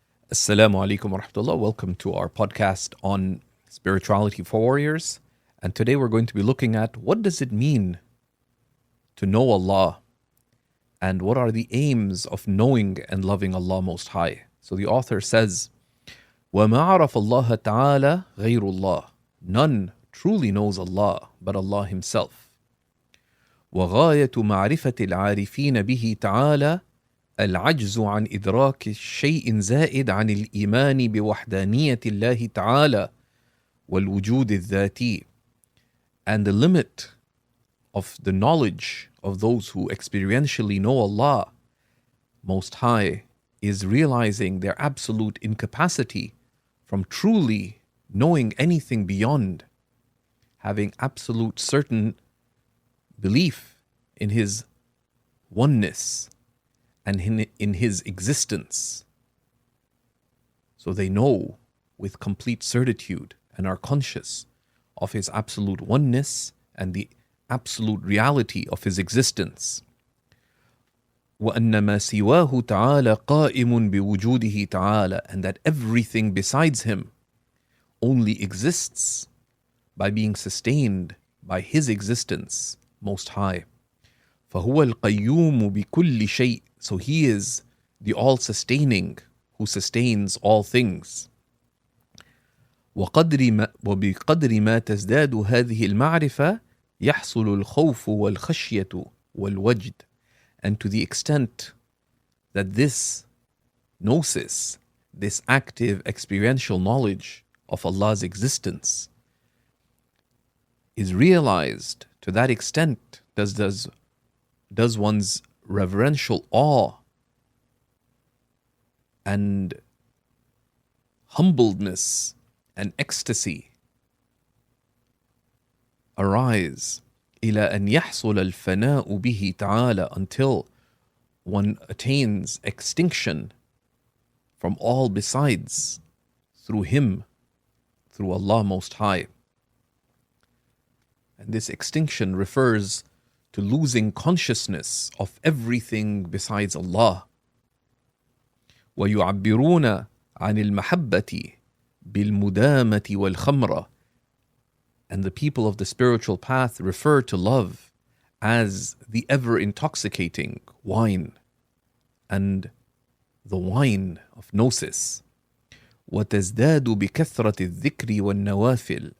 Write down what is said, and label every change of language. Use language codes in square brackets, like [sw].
[en] Assalamu alaikum wa rahmatullah. Welcome to our podcast on spirituality for warriors. And today we're going to be looking at what does it mean to know Allah and what are the aims of knowing and loving Allah Most High. So the author says, [ar] وَمَا عَرَفَ اللَّهَ تَعَالَى غَيْرُ اللَّهِ. [en] None truly knows Allah but Allah Himself. [ar] وغاية معرفة العارفين به تعالى العجز عن إدراك شيء زائد عن الإيمان بوحدانية الله تعالى والوجود الذاتي. [en] And the limit of the knowledge of those who experientially know Allah Most High is realizing their absolute incapacity from truly knowing anything beyond having absolute certain belief in His oneness and in His existence. So they know with complete certitude and are conscious of His absolute oneness and the absolute reality of His existence. [ar] وَأَنَّ مَا سِوَاهُ تَعَالَى قَائِمٌ بِوُجُودِهِ تَعَالَى. [en] And that everything besides Him only exists by being sustained by His existence Most High. [ar] فَهُوَ الْقَيُّومُ بِكُلِّ شَيْءٍ. [en] So He is the all-sustaining who sustains all things. [ar] وبقدر ما تزداد هذه المعرفة يحصل الخوف والخشية والوجد. [en] And to the extent that this gnosis, this active experiential knowledge of Allah's existence is realized, to that extent does one's reverential awe and humbledness and ecstasy arise [ar] إلى أن يحصل الفناء به تعالى, [en] until one attains extinction from all besides through Him, through Allah Most High. And this extinction refers to losing consciousness of everything besides Allah. [ar] ويعبرون عن المحبة بالمدامة والخمرة. [en] And the people of the spiritual path refer to love as the ever-intoxicating wine and the wine of gnosis. [ar] وتزداد بكثرة الذكر والنوافل.